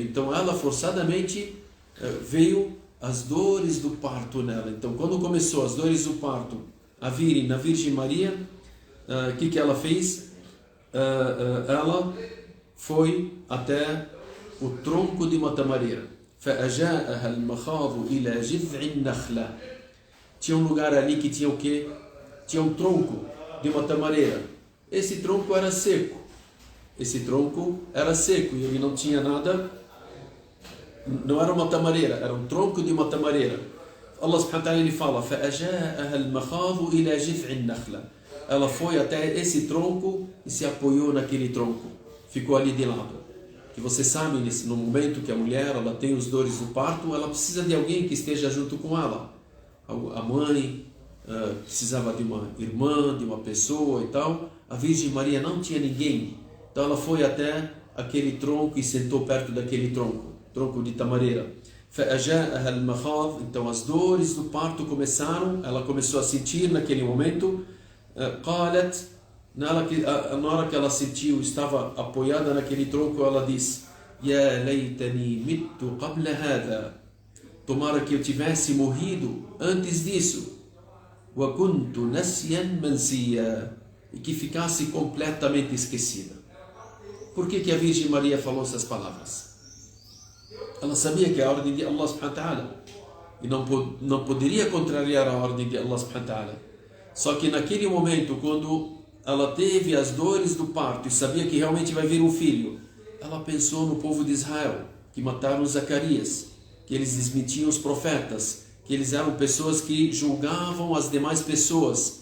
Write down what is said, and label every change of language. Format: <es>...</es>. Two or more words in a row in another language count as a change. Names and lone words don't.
<pt>Então ela forçadamente veio as dores do parto nela. Então quando começou as dores do parto a virem na Virgem Maria, o que ela fez? Ela foi até o tronco de uma tamareira.</pt> <ar>فأجاءها المخاض إلى جذع النخلة.</ar> <pt>Tinha um lugar ali que tinha o quê? Tinha um tronco de uma tamareira. Esse tronco era seco. Esse tronco era seco e ele não tinha nada. Não era uma tamareira, era um tronco de uma tamareira.</pt> <ar>الله سبحانه وتعالى</ar> <pt>ele fala:</pt> <ar>فأجاءها المخاض إلى جذع النخلة.</ar> <pt>Ela foi até esse tronco e se apoiou naquele tronco. Ficou ali de lado. Que você sabe, no momento que a mulher ela tem os dores do parto, ela precisa de alguém que esteja junto com ela. A mãe precisava de uma irmã, de uma pessoa e tal. A Virgem Maria não tinha ninguém. Então ela foi até aquele tronco e sentou perto daquele tronco de tamareira.</pt> <ar>فأجاءها المخاض.</ar> <pt>Então as dores do parto começaram, ela começou a sentir naquele momento. قالت, na hora que ela sentiu, estava apoiada naquele tronco, ela disse:</pt> <ar>يا ليتني مت قبل هذا.</ar> <pt>Tomara que eu tivesse morrido antes disso.</pt> <ar>وكنت نسيا منسيا.</ar> <pt>E que ficasse completamente esquecida. Por que a Virgem Maria falou essas palavras? Ela sabia que é a ordem de</pt> <ar>الله سبحانه وتعالى.</ar> <pt>E não poderia contrariar a ordem de</pt> <ar>الله سبحانه وتعالى.</ar> <pt>Só que naquele momento, quando ela teve as dores do parto e sabia que realmente vai vir um filho, ela pensou no povo de Israel, que mataram Zacarias, que eles desmentiam os profetas, que eles eram pessoas que julgavam as demais pessoas.</pt>